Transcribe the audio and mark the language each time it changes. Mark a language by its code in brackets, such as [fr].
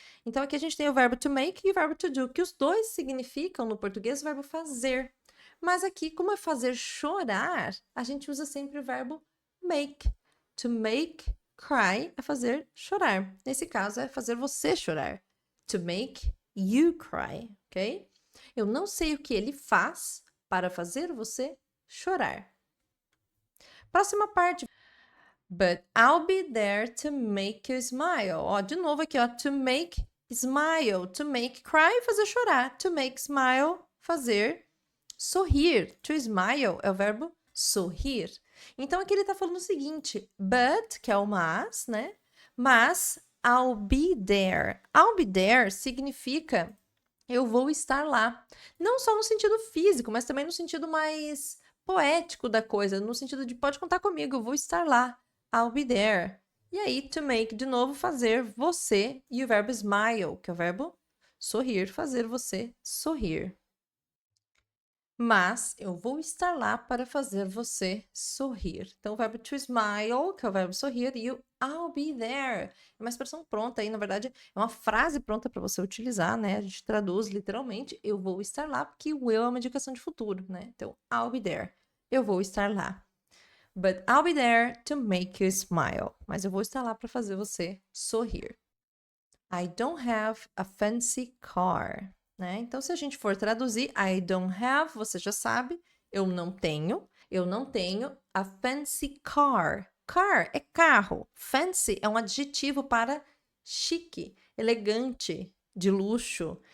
[pt] Então, aqui a gente tem o verbo to make e o verbo to do, que os dois significam, no português, o verbo fazer. Mas aqui, como é fazer chorar, a gente usa sempre o verbo make. To make cry é fazer chorar. Nesse caso, é fazer você chorar. [en] To make you cry, [pt] ok? Eu não sei o que ele faz para fazer você chorar. Próxima parte. [en] But I'll be there to make you smile. [pt] Ó, de novo aqui, ó. [en] To make smile. To make cry, [pt] fazer chorar. [en] To make smile, [pt] fazer sorrir. To smile é o verbo sorrir. Então, aqui ele está falando o seguinte. [en] But, [pt] que é o mas, né? Mas, I'll be there. [en] I'll be there [pt] significa eu vou estar lá. Não só no sentido físico, mas também no sentido mais poético da coisa. No sentido de pode contar comigo, eu vou estar lá. [en] I'll be there. [pt] E aí, [en] to make, [pt] de novo, fazer você. E o verbo smile, que é o verbo sorrir, fazer você sorrir. Mas eu vou estar lá para fazer você sorrir. Então, o verbo to smile, que é o verbo sorrir, e o [en] I'll be there. [pt] É uma expressão pronta aí, na verdade, é uma frase pronta para você utilizar, né? A gente traduz literalmente, eu vou estar lá, porque o will é uma indicação de futuro, né? Então, [en] I'll be there. [pt] Eu vou estar lá. [en] But I'll be there to make you smile. [pt] Mas eu vou estar lá para fazer você sorrir. [en] I don't have a fancy car. [pt] Né? Então, se a gente for traduzir, [en] I don't have, [pt] você já sabe, eu não tenho [en] a fancy car. [pt] Car é carro. Fancy é um adjetivo para chique, elegante, de luxo.